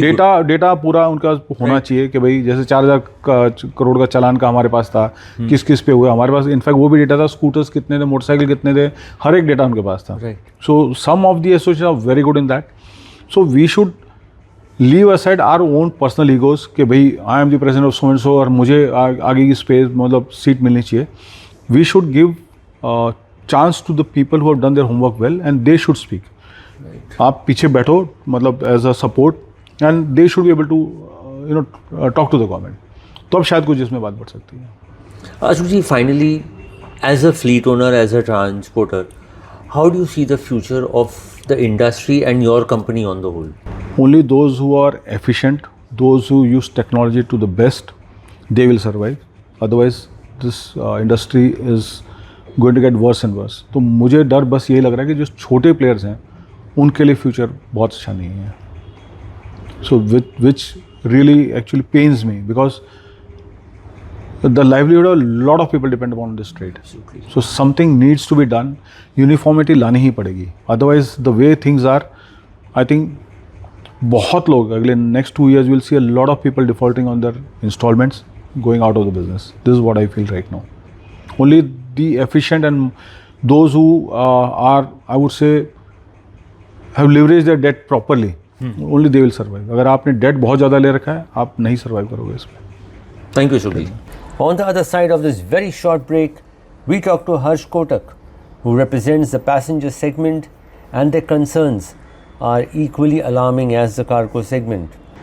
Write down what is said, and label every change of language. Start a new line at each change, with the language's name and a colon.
Hindi: Data पूरा उनका होना चाहिए कि भाई जैसे 4,000 करोड़ का चालान का हमारे पास था, किस किस पे हुआ हमारे पास, इनफैक्ट वो भी डेटा था, स्कूटर्स कितने थे, मोटरसाइकिल कितने थे, हर एक डेटा उनके पास था।
English: So some of the association are very good in that. So we should leave aside our own personal egos
Hindi: कि भाई
English: I am the president of so and so
Hindi: और मुझे आगे की स्पेस मतलब सीट मिलनी चाहिए। We should give
English: chance to the people who have done their homework well and they should speak.
Hindi: आप पीछे बैठो मतलब
English: as a support and they should be able to talk to the government.
Hindi: तो अब शायद कुछ इसमें बात बढ़ सकती है।
English: Ashok ji, finally, as a fleet owner, as a transporter, how do you see the future of the industry and your company on the whole? Only those who are efficient, those who use technology to the best, they will survive. Otherwise, this industry is going to get worse and worse.
Hindi: तो मुझे डर बस यही लग रहा है कि जो छोटे प्लेयर्स हैं उनके लिए फ्यूचर बहुत अच्छा नहीं है।
English: So which really actually pains me because the livelihood of lot of people depend upon this trade. So something needs to be done,
Hindi: uniformity लानी ही पड़ेगी।
English: otherwise the way things are, I think
Hindi: बहुत लोग अगले
English: Next 2 years will see a lot of people defaulting on their instalments, going out of the business. This is what I feel right now. Only the efficient and those who are, I would say, have leveraged their debt properly, only they will survive.
Hindi: अगर आपने debt बहुत ज़्यादा ले रखा है, आप नहीं survive करोगे इसमें।
English: Thank you, Ashok ji. On the other side of this very short break, we talk to Harsh Kotak, who represents the passenger segment, and their concerns are equally alarming as the cargo segment.